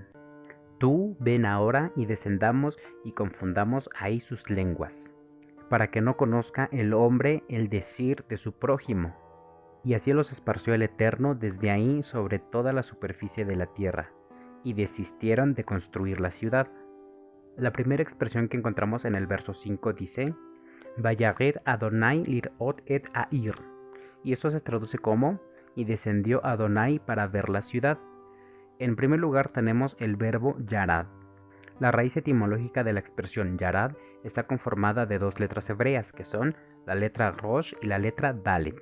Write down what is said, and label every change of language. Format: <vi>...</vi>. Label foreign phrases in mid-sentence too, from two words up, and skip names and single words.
<es>Tú ven ahora y descendamos y confundamos ahí sus lenguas, para que no conozca el hombre el decir de su prójimo. Y así los esparció el Eterno desde ahí sobre toda la superficie de la tierra, y desistieron de construir la ciudad. La primera expresión que encontramos en el verso 5 dice:</es> <he>וירד אדוני לראות את העיר.</he> <es>Y esto se traduce como: y descendió Adonai para ver la ciudad. En primer lugar tenemos el verbo yarad. La raíz etimológica de la expresión yarad está conformada de dos letras hebreas, que son la letra rosh y la letra dalet.</es>